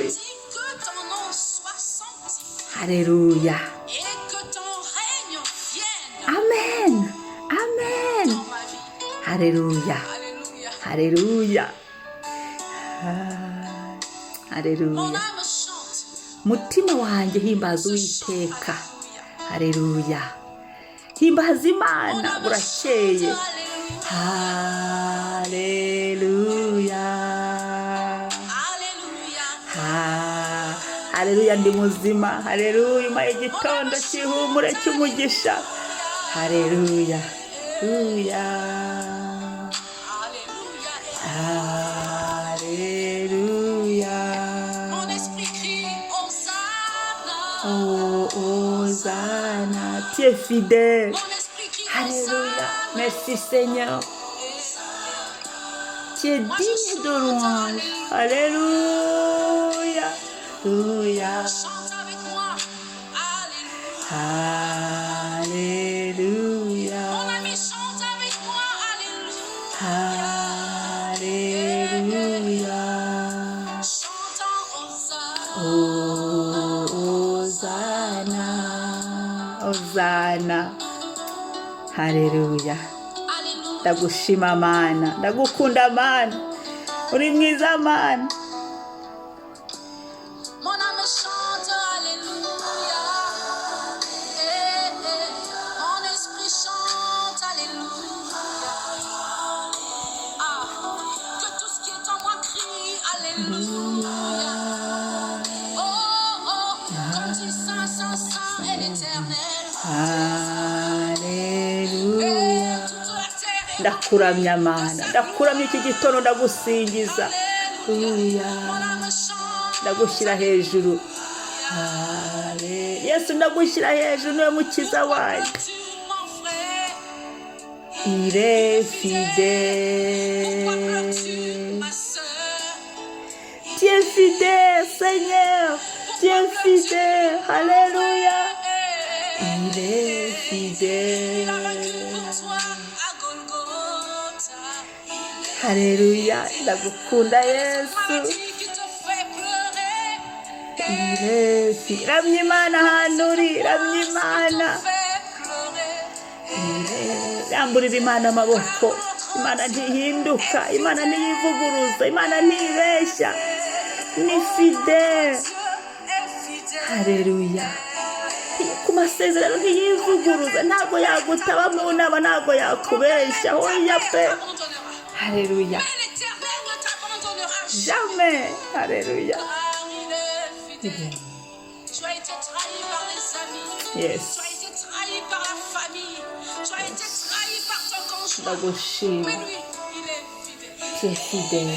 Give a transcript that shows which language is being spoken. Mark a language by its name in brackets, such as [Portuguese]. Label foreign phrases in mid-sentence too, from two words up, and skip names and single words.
[French] Je dis que ton nom soit sanctifié. Alléluia. Et que ton règne vienne Amen. Amen. dans ma vie. Alléluia. Alléluia. Alléluia. Mon Alléluia. âme chante. [Kinyarwanda] Mutima wanjye himbaza Uwiteka. [French] Alléluia. [Kinyarwanda] Himbaza Imana burakeye. [French] Alléluia. [Kinyarwanda] Haleluya ndi muzima. Haleluya umpaye igitondo cy'ihumure cy'umugisha. Haleluya. Haleluya. Haleluya. [French] Mon esprit crie Hosanna. Oh, Hosanna. Tu es fidèle. Mon esprit crie Alléluia. Hosanna. Merci Seigneur. Tu es digne de louange. Alléluia. Alléluia. Chante avec moi. Alléluia. Alléluia. Mon ami chante avec moi. Alléluia. Chantant Hosanna. Oh, Hosanna. Hosanna. Alléluia. Alléluia. [Kinyarwanda] Ndagushima Mana. Ndagukunda Mana. Uri mwiza Mana. [French] Mon âme chante, alléluia. Mon esprit chante, alléluia. Ah, que tout ce qui est en moi crie, alléluia. Oh, oh, comme dit Saint, Saint, Saint est l'Éternel. Alléluia. Toute la terre est [Kinyarwanda] Ndakuramya Mana. Ndakuramya iki gitondo ndagusingiza. [French] alléluia. Alléluia. Mon âme chante. [Kinyarwanda] Ndagushyira hejuru. Yesu ndagushyira hejuru niwe mukiza wanjye. [French] Tu, mon frère, Il est pourquoi fidèle. pleures-tu, ma sœur? Tu es fidèle, Seigneur. Tu es fidèle. Alléluia. Il est Il a vaincu fidèle. pour toi à Golgotha. [Kinyarwanda] Alléluia. Ndagukunda [French] Cette [Kinyarwanda] Yesu. [French] maladie qui te fait pleurer. Il est fidèle. [Kinyarwanda] Ramya Imana ahantu uri. Ramya Imana. Ramburira Imana amaboko. Imana ntihinduka. Imana ntiyivuguruza. Imana ntibeshya. Ni fidèle. Haleluya. Ku masezerano ntiyivuguruza. Ntabwo yagutaba mu nama. Ntabwo yakubeshya. Oya pe. Haleluya. [French] Mais l'Éternel ne t'abandonnera Jamais. Haleluya. car il est fidèle. Tu as été trahi par les amis. [English] Yes. [French] Tu as été trahi par la famille. Tu as été trahi par ton conjoint. [Kinyarwanda] Ndagushima. [French] Mais lui, il est fidèle. Tu es fidèle.